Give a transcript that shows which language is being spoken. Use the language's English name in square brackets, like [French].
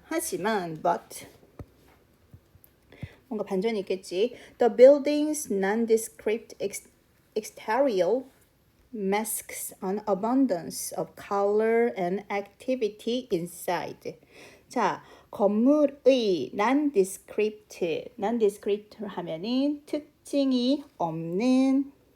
[Korean] 하지만 but 뭔가 반전이 있겠지. [English] The building's nondescript exterior masks an abundance of color and activity inside. [Korean] 자, 건물의 nondescript 하면은 특징이 없는